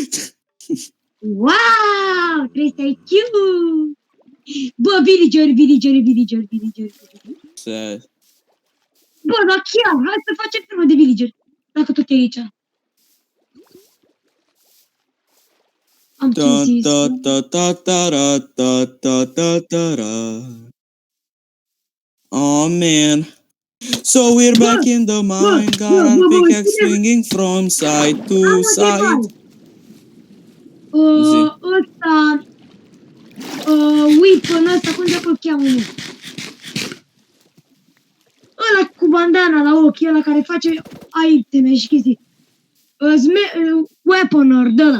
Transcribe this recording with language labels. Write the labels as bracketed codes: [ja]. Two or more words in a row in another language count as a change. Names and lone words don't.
[ro] Wow! Trebuie să ai cute! Bă, villager. Bă, dar chiar, hai să facem filmă de villager. Dacă tot e aici. Am ce zis. [en] Oh man. So we're back in the mine, got our pickaxe swinging from side to side. [ro] Ăsta, weapon ăsta, cum de-acolo cheamă, mă? Ăla cu bandana la ochi, ăla care face iteme și chestii. Weaponer, de-ăla.